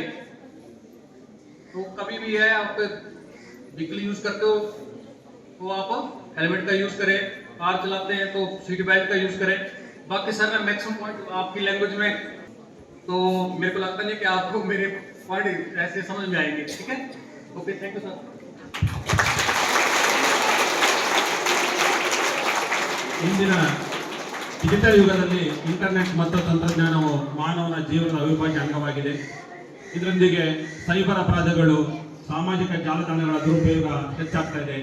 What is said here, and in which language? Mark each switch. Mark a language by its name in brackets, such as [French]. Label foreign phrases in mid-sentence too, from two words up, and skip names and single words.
[Hindi] तो कभी भी है, आप [English] vehicle use [Hindi] करते हो तो आप हेलमेट का यूज करें, कार चलाते हैं तो [English] seat belt [Hindi] का यूज करें। बाकी सर मैं [English] maximum point [Hindi] आपकी लैंग्वेज में, तो मेरे को लगता नहीं कि आपको मेरे पॉइंट ऐसे समझ में आएंगे। ठीक है, [English] okay, thank you sir. [Kannada] ಇಂದಿನ ಡಿಜಿಟಲ್ ಯುಗದಲ್ಲಿ ಇಂಟರ್ನೆಟ್ ಮತ್ತು ತಂತ್ರಜ್ಞಾನವು ಮಾನವನ ಜೀವನದ ಅವಿಭಾಜ್ಯ ಅಂಗವಾಗಿದೆ. ಇದರೊಂದಿಗೆ ಸೈಬರ್ ಅಪರಾಧಗಳು, ಸಾಮಾಜಿಕ ಜಾಲತಾಣಗಳ ದುರುಪಯೋಗ ಹೆಚ್ಚಾಗ್ತಾ ಇದೆ.